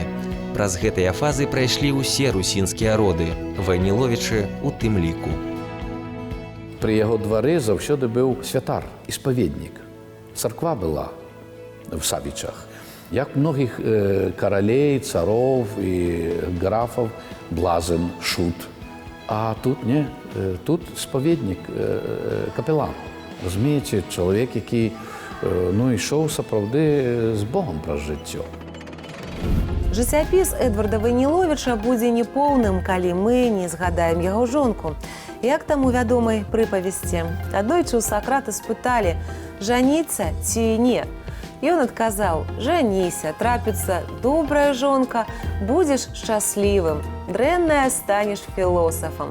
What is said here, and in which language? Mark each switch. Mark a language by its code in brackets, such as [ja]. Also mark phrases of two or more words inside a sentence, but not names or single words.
[be] Праз гэтыя фазы прайшлі ўсе русінскія роды, Вайніловічы у тым ліку. Пры яго двары заўсёды быў святар, исповеднік. Царква была в Савічах. Як многіх каралей, цароў і графаў, блазен, шут. А тут не, тут споведнік, капелан. [uk] Розумієте, чоловік, який ішов [be] сапраўды з Богом праз жыццё. Жыццяпіс Эдварда Вайніловіча будзе непоўным, калі мы не згадаем яго жонку. Як там у вядомай прыпавесці. Аднойчы ў Сакрата спыталі, жаніцца ці не. Ён адказаў: «Жаніся, трапіцца добрая жонка, будзеш шчаслівым, дрэнная станеш філосафам».